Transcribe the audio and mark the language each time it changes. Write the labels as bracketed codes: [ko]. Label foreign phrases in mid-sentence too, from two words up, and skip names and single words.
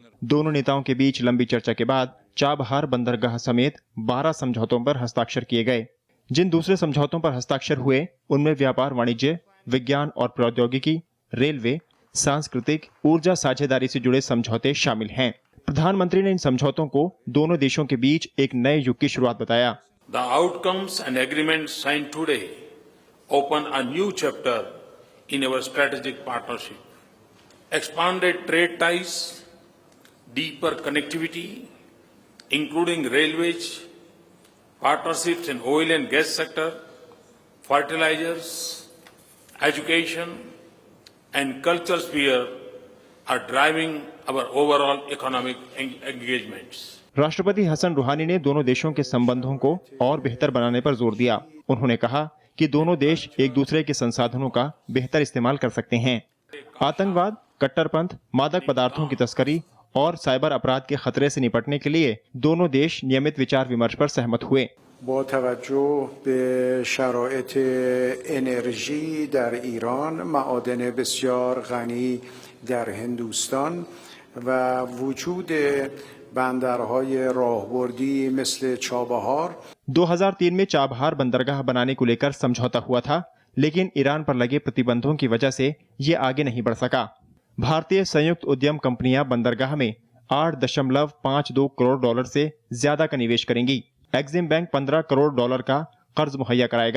[hi] दोनों नेताओं के बीच लंबी चर्चा के बाद चाबहार बंदरगाह समेत 12 समझौतों पर हस्ताक्षर किए गए। जिन दूसरे समझौतों पर हस्ताक्षर हुए उनमें व्यापार, वाणिज्य, विज्ञान और प्रौद्योगिकी, रेलवे, सांस्कृतिक, ऊर्जा साझेदारी से जुड़े समझौते शामिल हैं। प्रधानमंत्री ने इन समझौतों को दोनों देशों के बीच एक नए युग की शुरुआत बताया। [en] The outcomes and agreements signed today open a new chapter in our strategic partnership. Expanded trade ties, deeper connectivity, including railways, partnerships in oil and gas sector, fertilizers, education, and culture sphere are driving our overall economic engagements. [hi] राष्ट्रपति हसन रूहानी ने दोनों देशों के संबंधों को और बेहतर बनाने पर जोर दिया। उन्होंने कहा कि दोनों देश एक दूसरे के संसाधनों का बेहतर इस्तेमाल कर सकते हैं। आतंकवाद, कट्टरपंथ, मादक पदार्थों की तस्करी और साइबर अपराध के खतरे से निपटने के लिए दोनों देश नियमित विचार विमर्श पर सहमत हुए। [fa] با توجه به شرایط انرژی در ایران، معادن بسیار غنی در هندوستان و وجود بندرهای راهبردی مثل چابهار [hi] 2003 में चाबहार बंदरगाह बनाने को लेकर समझौता हुआ था, लेकिन ईरान पर लगे प्रतिबंधों की वजह से ये आगे नहीं बढ़ सका। भारतीय संयुक्त उद्यम कंपनियां बंदरगाह में $8.52 करोड़ से ज्यादा का निवेश करेंगी। एक्सिम बैंक $15 करोड़ का कर्ज मुहैया कराएगा।